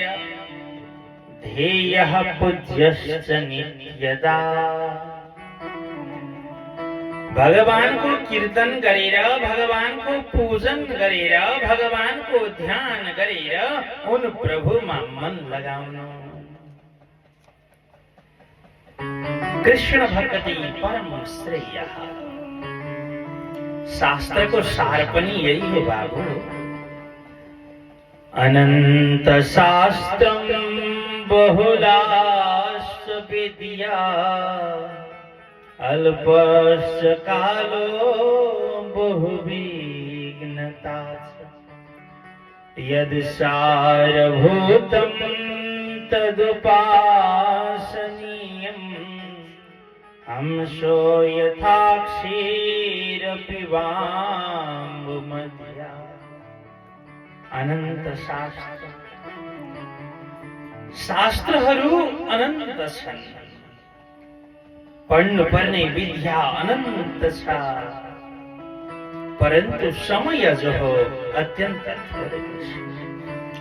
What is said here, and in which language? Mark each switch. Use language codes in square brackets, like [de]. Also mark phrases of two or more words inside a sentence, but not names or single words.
[sa] ध्येयः पूज्यश्च नित्यदा, [ne] भगवानको कीर्तन गरेर, भगवानको पूजन गरेर, भगवानको ध्यान गरेर उन प्रभुमा मन लगाउनु। [sa] कृष्ण भक्ति परम श्रेय। [ne] शास्त्रको सार पनि यही हो बाबु। [sa] अनन्त शास्त्रम बहुलाश्च विद्या, अल्पश्च कालो बहुविघ्नता। यद् सारभूतं तदुपासनीयम्, हंसो यथा क्षीरपिबाम्बुमध्या। [ne] अनन्त शास्त्र, शास्त्रहरू अनन्त छन्। पढ्नुपर्ने विद्या अनन्त छ, परन्तु समय जो हो अत्यन्त थोरै छ।